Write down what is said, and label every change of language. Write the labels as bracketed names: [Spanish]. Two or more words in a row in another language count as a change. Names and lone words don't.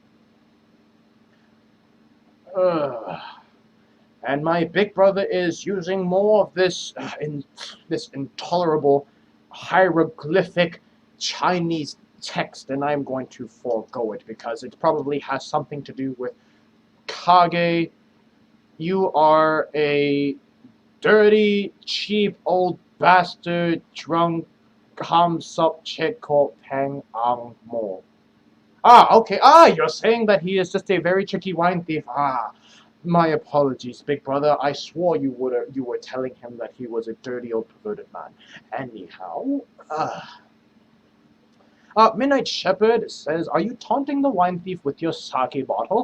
[English] And my big brother is using more of this intolerable hieroglyphic Chinese text, and I'm going to forego it because it probably has something to do with Kage. You are a dirty, cheap old bastard, drunk, [Cantonese] ham sup cheko peng ang mo. [English] Okay. You're saying that he is just a very tricky wine thief. My apologies, big brother. I swore you were telling him that he was a dirty old perverted man. Anyhow, Midnight Shepherd says, "Are you taunting the wine thief with your sake bottle?"